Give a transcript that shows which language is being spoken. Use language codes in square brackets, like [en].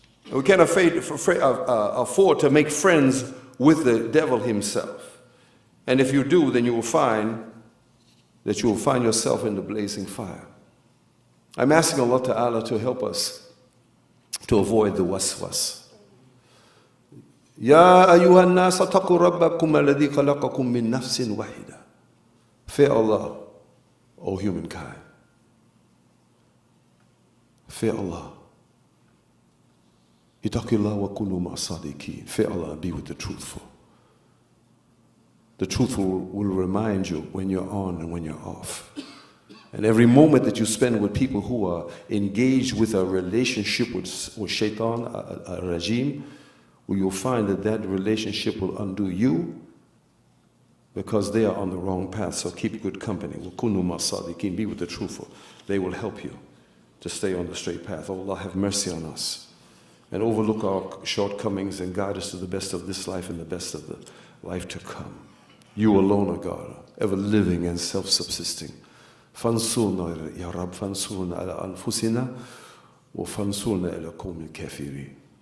[en] We can't afford to make friends with the devil himself. And if you do, then you will find that you will find yourself in the blazing fire. I'm asking Allah Ta'ala to help us to avoid the waswas. [ar] يا أيها الناس اتقوا ربكم الذي خلقكم من نفس واحدة. [en] Fear Allah, O humankind. Fear Allah. [ar] Ittaqillah wa kunu ma'as-sadiqin. [en] Fear Allah and be with the truthful. The truthful will remind you when you're on and when you're off. And every moment that you spend with people who are engaged with a relationship with shaitan, a regime, well, you'll find that that relationship will undo you because they are on the wrong path. So keep good company. [ar] وَكُنُوا مَعَ الصَّادِقِينَ. [en] Be with the truthful. They will help you to stay on the straight path. Oh, Allah, have mercy on us and overlook our shortcomings and guide us to the best of this life and the best of the life to come. You alone are God, ever living and self-subsisting. [ar] فانصرنا يا رب فانصرنا على أنفسنا وفانصرنا على قوم الكافرين.